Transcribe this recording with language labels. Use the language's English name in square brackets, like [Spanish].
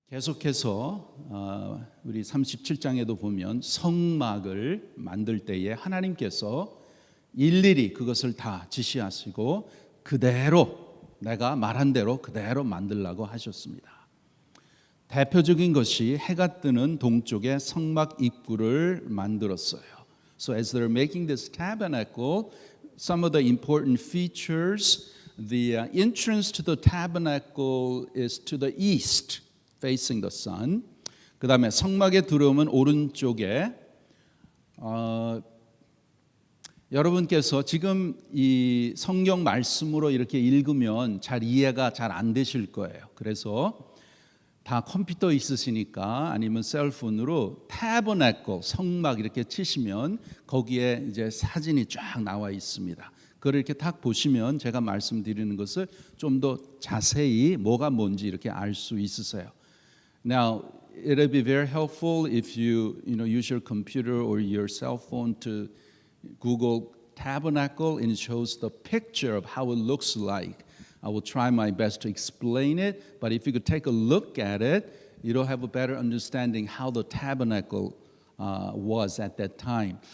[Korean] 계속해서 우리 37장에도 보면 성막을 만들 때에 하나님께서 일일이 그것을 다 지시하시고 그대로 내가 말한 대로 그대로 만들라고 하셨습니다. 대표적인 것이 해가 뜨는 동쪽에 성막 입구를 만들었어요. [English] So as they're making this tabernacle, some of the important features, the entrance to the tabernacle is to the east, facing the sun. [Korean] 그 다음에 성막에 들어오면 오른쪽에 여러분께서 지금 이 성경 말씀으로 이렇게 읽으면 잘 이해가 잘 안 되실 거예요. 그래서 다 컴퓨터 있으시니까 아니면 셀폰으로 타버나클 성막 이렇게 치시면 거기에 이제 사진이 쫙 나와 있습니다. 그걸 이렇게 딱 보시면 제가 말씀드리는 것을 좀 더 자세히 뭐가 뭔지 이렇게 알 수 있으세요. [English] Now, it'll be very helpful if you use your computer or your cell phone to Google tabernacle and it shows the picture of how it looks like. I will try my best to explain it, but if you could take a look at it, you'll have a better understanding how the tabernacle was at that time.